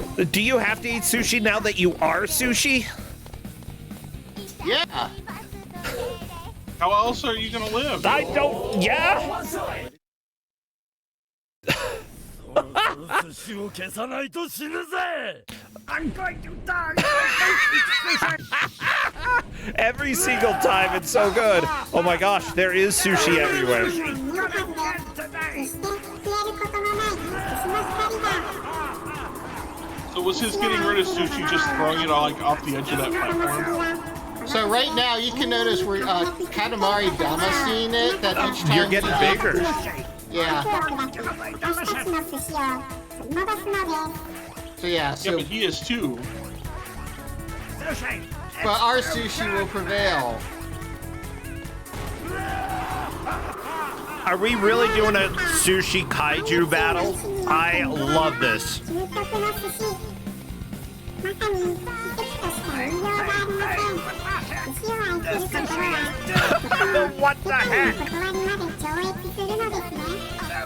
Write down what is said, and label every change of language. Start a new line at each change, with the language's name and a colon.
English: Do you have to eat sushi now that you are sushi? Yeah. How else are you gonna live? I don't. Yeah?
Japanese: 寿司を消さないと死ぬぜ。
English: Every single time, it's so good. Oh my gosh, there is sushi everywhere.
Japanese: 身を外れ、決して消えることのない寿司の光が。
English: So was his getting rid of sushi just throwing it all like off the edge of that platform? So right now you can notice we're Katamari Dama seeing it. That each time You're getting bigger. Yeah.
Japanese: 私たちの寿司を取り戻すのです。
English: So yeah. So Yeah, but he is too. but our sushi will prevail. Are we really doing a sushi kaiju battle? I love this.
Japanese: 究極の寿司。中に奇跡としか言いようがありません。寿司を愛することは、
English: What the
Japanese: 断
English: heck?
Japanese: りまで懲役するのですね。